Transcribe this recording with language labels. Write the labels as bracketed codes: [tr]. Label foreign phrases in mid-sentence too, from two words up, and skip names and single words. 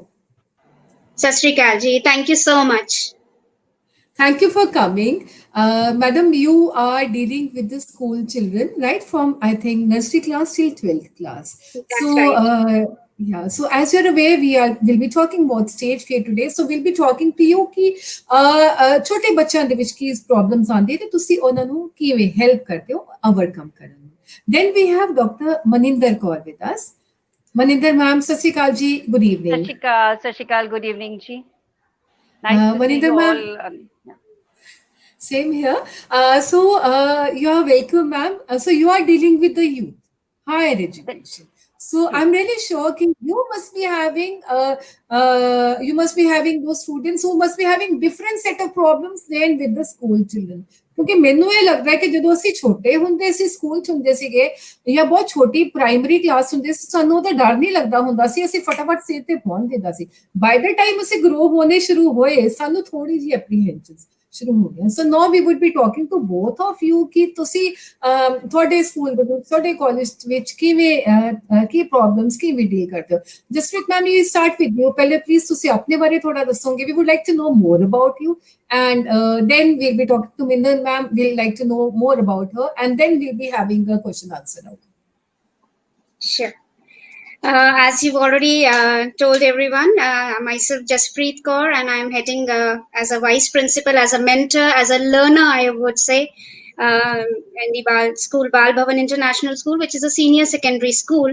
[pa] ਸਤਿ ਸ੍ਰੀ ਅਕਾਲ [en] ji, thank you so much. Thank you for coming. Madam, you are dealing with the school children, right? From, I think, nursery class till 12th class. That's right. Yeah, so as you're aware, we'll be talking about stage fear today. So we'll be talking to you [hi] कि छोटे बच्चों [pa] ਦੇ ਵਿੱਚ ਕੀ problems ਆਉਂਦੇ ਤੇ ਤੁਸੀਂ ਉਹਨਾਂ ਨੂੰ ਕਿਵੇਂ help ਕਰਦੇ ਹੋ overcome ਕਰਨ ਨੂੰ. [en] Then we have Dr. Maninder Kaur with us. Maninder ma'am, [pa] ਸਤਿ ਸ੍ਰੀ ਅਕਾਲ [en] ji, good evening. [pa] ਸਤਿ ਸ੍ਰੀ ਅਕਾਲ, [en] good evening ji. Nice to Maninder see you ma'am. all. Same here. So you are welcome, ma'am. So you are dealing with the youth, higher education. So I'm really sure that you must be having those students who must be having different set of problems than with the school children. [pa] क्योंकि ਮੈਨੂੰ ਇਹ ਲੱਗਦਾ ਹੈ ਕਿ ਜਦੋਂ ਅਸੀਂ ਛੋਟੇ ਹੁੰਦੇ ਸੀ ਸਕੂਲ ਚ ਹੁੰਦੇ ਸੀਗੇ ਜਾਂ ਬਹੁਤ ਛੋਟੀ ਪ੍ਰਾਇਮਰੀ ਕਲਾਸ ਹੁੰਦੇ ਸੀ ਸਾਨੂੰ ਉਹਦਾ ਡਰ ਨਹੀਂ ਲੱਗਦਾ ਹੁੰਦਾ ਸੀ ਅਸੀਂ ਫਟਾਫਟ ਸਿਰ ਤੇ ਪਹੁੰਚ ਜਾਂਦਾ ਸੀ [en] by the time [pa] ਅਸੀਂ ਗਰੋ ਹੋਣੇ ਸ਼ੁਰੂ ਹੋਏ ਸਾਨੂੰ ਥੋੜੀ ਜਿਹੀ ਐਪਰੀਹੈਂਸ਼ਨਸ ਸ਼ੁਰੂ ਹੋ ਗਈਆਂ [en] so now we would be talking to both of you [pa] ਕਿ ਤੁਸੀਂ ਤੁਹਾਡੇ ਸਕੂਲ ਦੇ ਵਿੱਚ ਤੁਹਾਡੇ ਕਾਲਜ ਵਿੱਚ ਕਿਵੇਂ ਕੀ ਪ੍ਰੋਬਲਮਸ ਕਿਵੇਂ ਡੀਲ ਕਰਦੇ ਹੋ ਜਸਪ੍ਰੀਤ [en] ma'am you start with you [pa] ਪਹਿਲੇ ਪਲੀਜ਼ ਤੁਸੀਂ ਆਪਣੇ ਬਾਰੇ ਥੋੜਾ ਦੱਸੋਗੇ [en] we would like to know more about you and then we'll be talking to Maninder ma'am. We'll like to know more about her, and then we'll be having a question answer now. Sure. As you've already told everyone, myself Jaspreet Kaur, and I'm heading as a vice principal, as a mentor, as a learner, I would say, in the Bal Bhavan International School, which is a senior secondary school.